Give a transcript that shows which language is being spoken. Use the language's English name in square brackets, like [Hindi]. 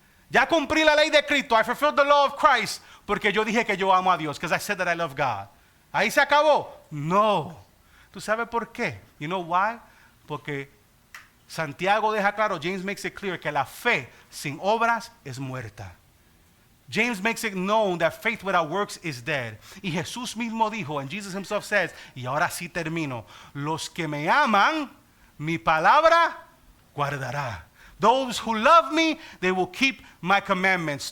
[Spanish] Ya cumplí la ley de Cristo. [English] I fulfilled the law of Christ [Spanish] porque yo dije que yo amo a Dios, [English] because I said that I love God. [Spanish] Ahí se acabó. No. ¿Tú sabes por qué? [English] You know why? [Spanish] Porque Santiago deja claro, [English] James makes it clear, [Spanish] que la fe sin obras es muerta. [English] James makes it known that faith without works is dead. [Spanish] Y Jesús mismo dijo, [English] and Jesus himself says, [Spanish] y ahora sí termino, los que me aman, mi palabra guardará. [English] Those who love me, they will keep my commandments.